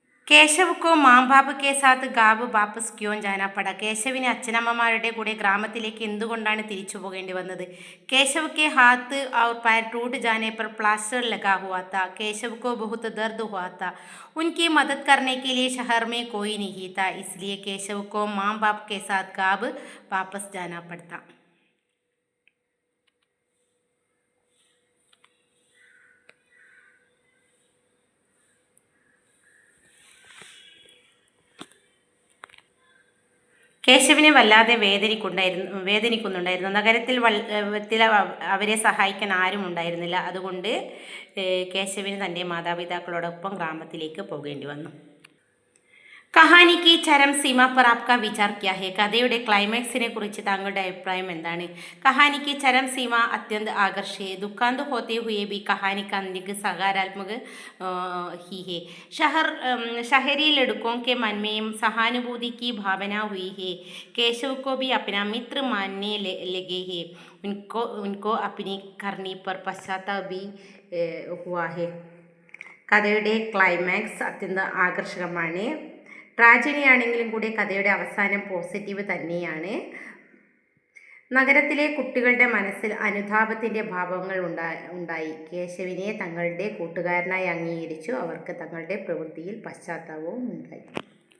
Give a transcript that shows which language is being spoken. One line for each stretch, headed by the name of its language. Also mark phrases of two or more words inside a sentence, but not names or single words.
Hindi: केशव को माँ बाप के साथ गाँव वापस क्यों जाना पड़ा?
Malayalam: കേശവിന് അച്ഛനമ്മമാരുടെ കൂടെ ഗ്രാമത്തിലേക്ക് എന്തുകൊണ്ടാണ് തിരിച്ചു പോകേണ്ടി വന്നത്?
Hindi: केशव के हाथ और पैर टूट जाने पर प्लास्टर लगा हुआ था। केशव को बहुत दर्द हुआ था। उनकी मदद करने के लिए शहर में कोई नहीं था, इसलिए केशव को माँ बाप के साथ गाँव वापस जाना पड़ता।
Malayalam: കേശവിനെ വല്ലാതെ വേദനിക്കുന്നുണ്ടായിരുന്നു. നഗരത്തിൽ അവരെ സഹായിക്കാൻ ആരും ഉണ്ടായിരുന്നില്ല. അതുകൊണ്ട് കേശവിന് തൻ്റെ മാതാപിതാക്കളോടൊപ്പം ഗ്രാമത്തിലേക്ക് പോകേണ്ടി വന്നു.
Hindi: कहानी की चरम सीमा पर आपका विचार क्या है?
Malayalam: കഥയുടെ ക്ലൈമാക്സിനെ കുറിച്ച് താങ്കളുടെ അഭിപ്രായം എന്താണ്?
Hindi: कहानी की चरम सीमा अत्यंत आकर्षे दुःखांत होते हुए भी कहानी का अंत सकारात्मक ही है। शहरी लड़कों के मन में सहानुभूति की भावना हुई है। केशव को भी अपना मित्र मानने लगे हैं। उनको अपनी करनी पर पश्चाताप भी हुआ है.
Malayalam: കഥയുടെ ക്ലൈമാക്സ് അത്യന്തം ആകർഷകമാണ്. ട്രാജഡി ആണെങ്കിലും കൂടി കഥയുടെ അവസാനം പോസിറ്റീവ് തന്നെയാണ്. നഗരത്തിലെ കുട്ടികളുടെ മനസ്സിൽ അനുതാപത്തിൻ്റെ ഭാവങ്ങൾ ഉണ്ടായി. കേശവിനെ തങ്ങളുടെ കൂട്ടുകാരനായി അംഗീകരിച്ചു. അവർക്ക് തങ്ങളുടെ പ്രവൃത്തിയിൽ പശ്ചാത്താപവും ഉണ്ടായി.